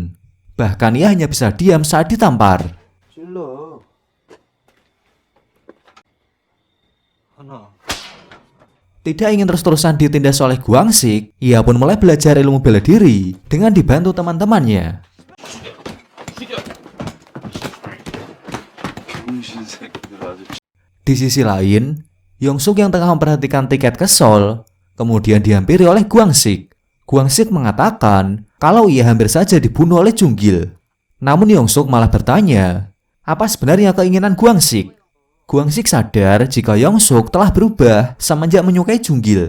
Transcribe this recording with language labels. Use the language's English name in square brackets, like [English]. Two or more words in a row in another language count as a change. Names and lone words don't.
[Indonesian] Bahkan ia hanya bisa diam saat ditampar. [Korean] 하나. [Indonesian] Tidak ingin terus-terusan ditindas oleh Guangsik, ia pun mulai belajar ilmu bela diri dengan dibantu teman-temannya. [Korean] 병신 새끼들 아주. [Indonesian] Di sisi lain, Yongsuk yang tengah memperhatikan tiket ke Seoul, kemudian dihampiri oleh Guangsik. Guangsik mengatakan kalau ia hampir saja dibunuh oleh Junggil. Namun Yongsuk malah bertanya, apa sebenarnya keinginan Guangsik? Guangsik sadar jika Yongsuk telah berubah semenjak menyukai Junggil.